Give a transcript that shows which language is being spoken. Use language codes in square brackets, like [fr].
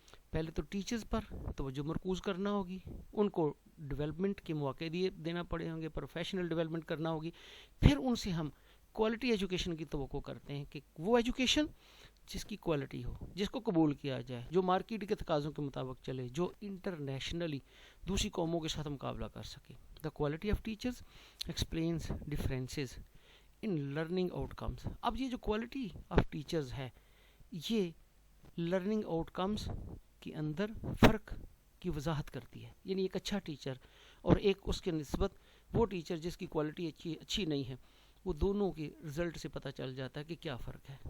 [ur] پہلے تو ٹیچرز پر توجہ مرکوز کرنا ہوگی, ان کو ڈیولپمنٹ کے مواقع دینا پڑے ہوں گے, پروفیشنل ڈیولپمنٹ کرنا ہوگی, پھر ان سے ہم کوالٹی ایجوکیشن کی توقع کرتے ہیں کہ وہ ایجوکیشن جس کی کوالٹی ہو, جس کو قبول کیا جائے, جو مارکیٹ کے تقاضوں کے مطابق چلے, جو انٹرنیشنلی دوسری قوموں کے ساتھ مقابلہ کر سکے. [en] The quality of teachers explains differences in learning outcomes. [ur] اب یہ جو کوالٹی آف ٹیچرز ہے, یہ لرننگ آؤٹ کمز کے اندر فرق کی وضاحت کرتی ہے. یعنی ایک اچھا ٹیچر اور ایک اس کے نسبت وہ ٹیچر جس کی کوالٹی اچھی نہیں ہے, وہ دونوں کے رزلٹ سے پتہ چل جاتا ہے کہ کیا فرق ہے.